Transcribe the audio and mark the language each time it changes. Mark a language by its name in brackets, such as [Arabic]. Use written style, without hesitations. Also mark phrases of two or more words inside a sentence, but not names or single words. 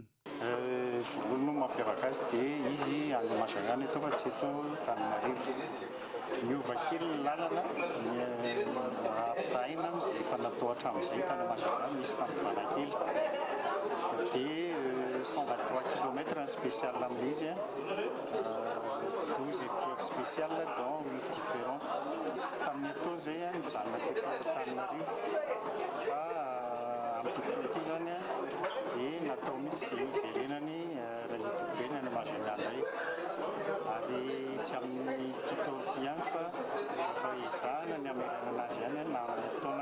[Malagasy] Voalohany no mampiavaka azy dia izy any Mahajanga eto fa tsy eto Antananarivo. Miova kely ny lalana apitahina amin'izay efa natao hatramin'izay tany Mahajanga misy fanovana kely dia 123 km spécial amin'izy 12 [French] épreuves spéciales dans 8 différentes. [Malagasy] Tamin'ny atao izay nijanona teto Antananarivo fa amin'ity ity zany dia natao mihitsy iverenany Rally du Boeny any Mahajanga ary tsy amin'ny titao ihany fa efa ezahana ny amerana anazy ihany na amin'ny taona.